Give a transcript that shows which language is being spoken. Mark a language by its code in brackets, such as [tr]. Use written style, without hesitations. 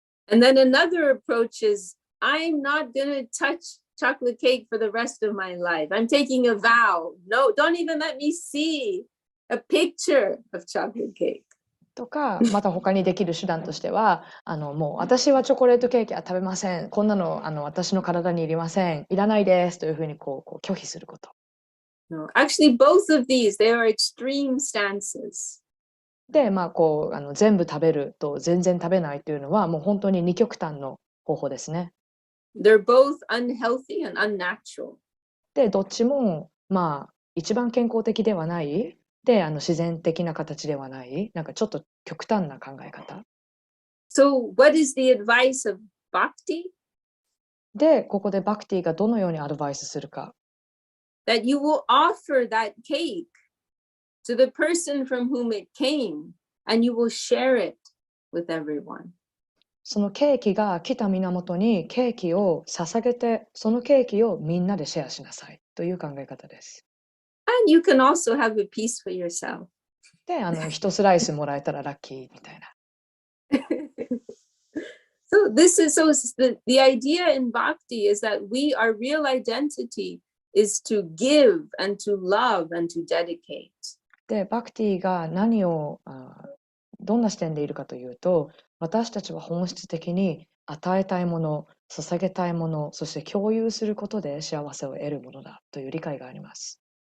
[en] And then another approach is I'm not going to touch chocolate cake for the rest of my life. I'm taking a vow. No, don't even let me see a picture of chocolate cake. [ja] とか、また他にできる手段としては、もう私はチョコレートケーキは食べません。こんなの私の体にいりません。いらないですというふうに拒否すること。 [en] No, actually, both of these, they are extreme stances. [ja] で、全部食べると全然食べないというのはもう本当に二極端の方法ですね。 [en] They're both unhealthy and unnatural. [ja] で、どっちも一番健康的ではない。で、自然的な形ではない。なんかちょっと極端な考え方。 [en] So, what is the advice of bhakti? [ja] で、ここでバクティがどのようにアドバイスするか。 [en] That you will offer that cake to the person from whom it came, and you will share it with everyone. [ja] そのケーキが来た源にケーキを捧げて、そのケーキをみんなでシェアしなさいという考え方です。 [en] And you can also have a piece for yourself. [ja] で、一スライスもらえたらラッキーみたいな。 [en] So the idea in bhakti is that our real identity is to give and to love and to dedicate. [ja] で、バクティがどんな視点でいるかというと、私たちは本質的に与えたいもの、捧げたいもの、そして共有することで幸せを得るものだという理解があります。